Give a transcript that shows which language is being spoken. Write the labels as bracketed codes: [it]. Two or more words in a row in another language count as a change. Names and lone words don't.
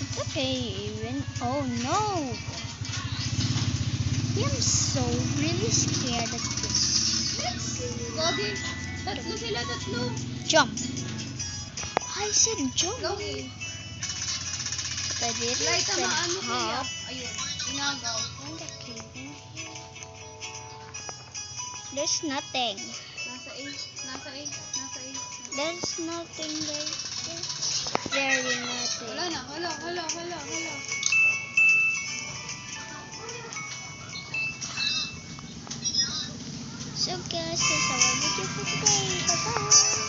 [en] even. Oh no! I'm so really scared of this. [tl] Gogi. Tatlo sila, tatlo. [en] Jump. I said jump. Gogi. But I didn't Light, even [tl] tamaan mo kaya. [en] hop. [tl] Ayun. Inagaw. [en] There's nothing. [tl] Nasa A. Nasa A. Nasa A. [en] There's nothing guys. Very nothing. [tl] Wala na. Hala. [en] So guys, this is our video for today. Bye bye.